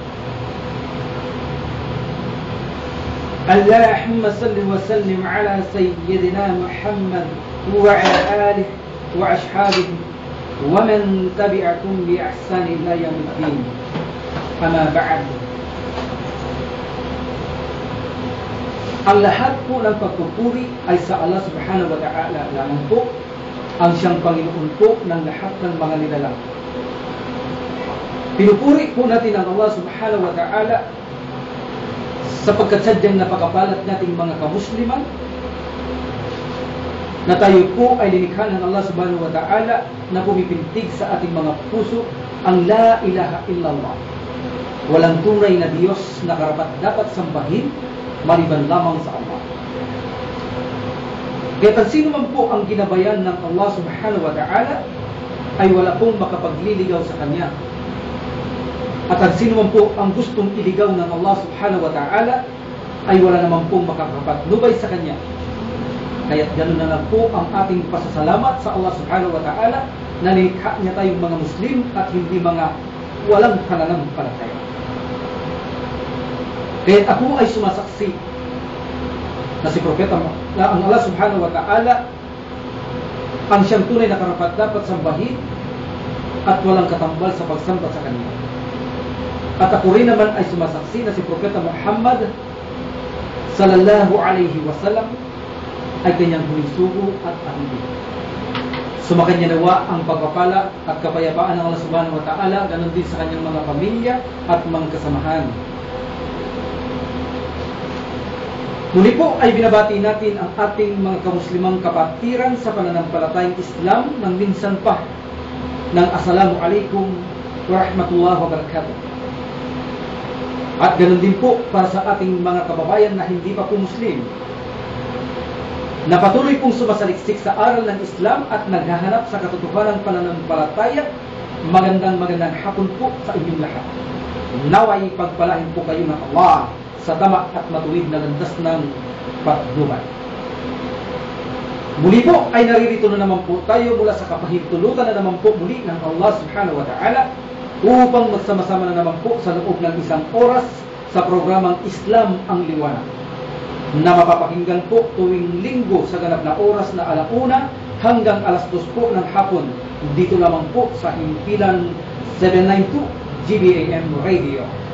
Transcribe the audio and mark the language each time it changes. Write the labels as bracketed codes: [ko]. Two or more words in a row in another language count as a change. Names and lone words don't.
[ar] اللهم صل وسلم على سيدنا محمد وعلى آله وأصحابه ومن تبعكم بإحسان إلى يوم الدين. أما بعد. [tl] Ang lahat po ng pagpupuri ay sa Allah subhanahu wa ta'ala lamang po, ang siyang Panginoon po ng lahat ng mga nilalang. Pinupuri po natin ang Allah [ar] سبحانه وتعالى [tl] sapagkat sadyang napakapalat nating mga kamusliman na tayo po ay linikha ng Allah subhanahu wa ta'ala na pumipintig sa ating mga puso ang [ar] لا إله إلا الله. [tl] Walang tunay na Diyos na karapat dapat sambahin maliban lamang sa Allah. Kaya sino man po ang ginabayan ng Allah [ar] سبحانه وتعالى [tl] ay wala pong makapagliligaw sa Kanya. At ang sino man po ang gustong iligaw ng Allah [ar] سبحانه وتعالى [tl] ay wala naman pong makakapagpatnubay sa Kanya. Kaya't ganoon na lang po ang ating pasasalamat sa Allah [ar] سبحانه وتعالى [tl] na nilikha niya tayong mga Muslim at hindi mga walang pananampalataya. Kaya't ako ay sumasaksi na si Propeta na ang Allah [ar] سبحانه وتعالى [tl] ang siyang tunay na karapat dapat sambahin at walang katambal sa pagsamba sa Kanya. At ako rin naman ay sumasaksi na si Propeta Muhammad [ar] صلى الله عليه وسلم [tl] ay kanyang huling sugo at ahuli. Sumakanya nawa ang pagpapala at kapayapaan ng Allah [ar] سبحانه وتعالى, [tl] ganon din sa kanyang mga pamilya at mga kasamahan. Muli po ay binabati natin ang ating mga kamuslimang kapatiran sa pananampalatayang Islam ng minsan pa ng [ar] السلام عليكم ورحمة الله وبركاته. [tl] At ganon din po para sa ating mga kababayan na hindi pa po Muslim, na patuloy pong sumasaliksik sa aral ng Islam at naghahanap sa katotohanan pananampalataya. Magandang hapon po sa inyong lahat. Naway pagpalain po kayo ng Allah sa tama at matuwid na landas ng patnubay. Muli po ay naririto na naman po tayo mula sa kapahintulutan na naman po muli ng Allah [ar] سبحانه وتعالى [tl] upang magsama-sama na naman po sa loob ng isang oras sa programang Islam ang Liwanag, na mapapakinggan po tuwing linggo sa ganap na oras na 1:00 hanggang 2:00 po ng hapon dito lamang po sa himpilan 792 GBAM Radio.